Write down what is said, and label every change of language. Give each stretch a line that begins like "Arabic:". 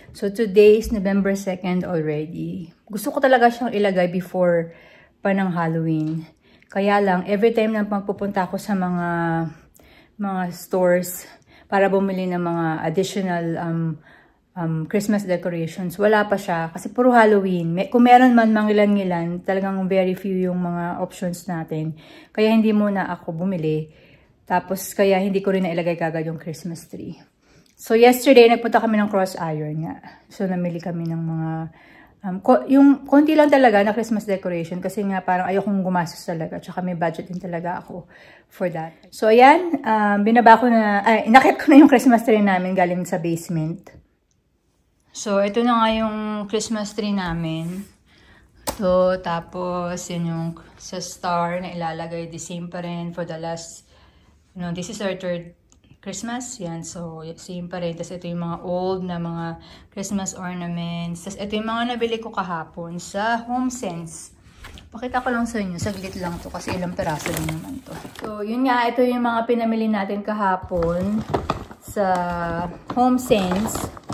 English: So today is November 2nd already.
Filipino: Gusto ko talaga siyang ilagay before pa ng Halloween. Kaya lang,
English: every time
Filipino: na magpupunta ako sa mga stores para bumili ng mga
English: additional Christmas decorations,
Filipino: wala pa siya kasi puro Halloween. Kung meron man mangilan-ngilan, talagang
English: very few
Filipino: yung mga options natin. Kaya hindi muna ako bumili. Tapos, kaya hindi ko rin nailagay kagad yung Christmas tree. So, yesterday, nagpunta kami ng Cross Iron nga. So, namili kami ng mga, yung konti lang talaga na Christmas decoration. Kasi nga, parang ayokong gumastos talaga. Tsaka may budget din talaga ako
English: for that.
Filipino: So, ayan, inakit ko na yung Christmas tree namin galing sa basement. So, ito na nga yung Christmas tree namin. So, tapos, yun yung sa star na ilalagay.
English: The same
Filipino: pa rin
English: for the last, this is our third Christmas.
Filipino: Yan, so, same pa rin. Tapos, ito yung mga old na mga Christmas ornaments. Tapos, ito yung mga nabili ko kahapon sa HomeSense. Pakita ko lang sa inyo. Saglit lang to kasi ilang peraso lang naman to. So, yun nga. Ito yung mga pinamili natin kahapon sa HomeSense.